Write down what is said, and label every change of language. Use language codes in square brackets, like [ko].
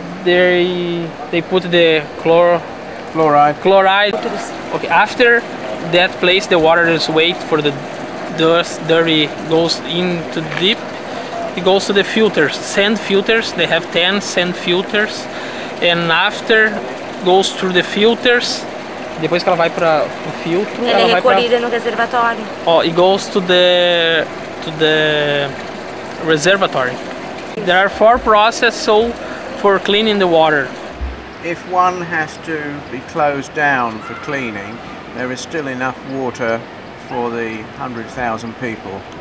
[en] they put the chloride. Okay, after that place, the water is wait for the dust, dirty goes into deep. It goes to the filters, sand filters. They have 10 sand filters, and after goes through the filters. [pt] Depois que ela vai para o filtro, ela é recolhida no reservatório. [en] Oh, it goes to the reservatory. There are 4 processes for cleaning the water. If one has to be closed down for cleaning, there is still enough water for the 100,000 people.